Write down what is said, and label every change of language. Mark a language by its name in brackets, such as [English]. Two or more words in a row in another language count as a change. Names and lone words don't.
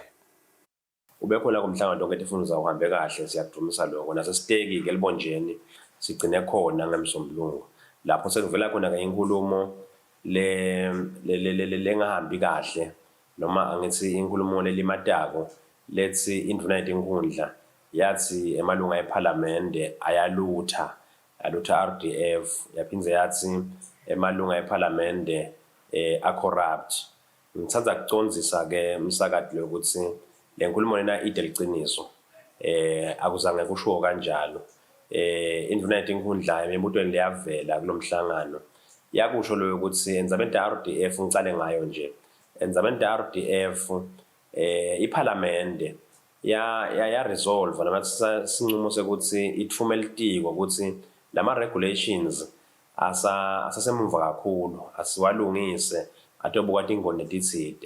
[Swati] Ubekhona kumhlangano onke tifuna uzawuhambe kahle siyakudumisa lokho nasesiteki-ke libonjeni sigcine khona ngemsombulungu lapho sekuvela khona-ke inkulumo lengahambi kahle noma angithi inkulumo lelimatako lethi indvuna yetinkhundla yathi emalunga ephalamende ayalutha RDF yaphindze yathi emalunga ephalamende a-corrupt. Ngithanda kucondzisa-ke msakati lokuthi le nkulumo lena ide liciniso akuzange kusho kanjalo. Indvuna yetinkhundla emibutweni leyavela kulomhlangano yakusho lo ukuthi endzabeni RDF ngicale ngayo nje endzabeni RDF iphalamende ya resolve noma sinqumo sekuthi itfume litiko ukuthi lama regulations asasemva kakhulu asiwalungise atobuka tingoni letitsite.